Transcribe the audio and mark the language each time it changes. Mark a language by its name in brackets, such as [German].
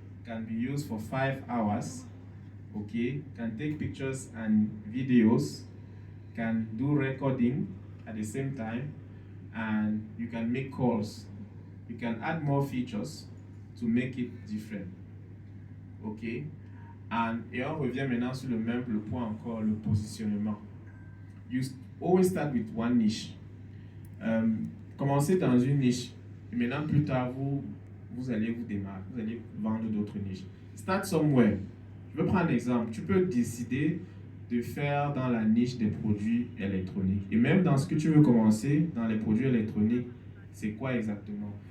[English] Can be used for 5 hours. Okay, can take pictures and videos, can do recording at the same time, and you can make calls. You can add more features to make it different. [French] Okay, et on revient maintenant sur le point encore, le positionnement. [English] You always start with one niche. [French] Commencez dans une niche. Et maintenant, plus tard, vous allez vous démarquer, vous allez vendre d'autres niches. [English] Start somewhere. [French] Je vais prendre un exemple. Tu peux décider de faire dans la niche des produits électroniques. Et même dans ce que tu veux commencer, dans les produits électroniques, c'est quoi exactement?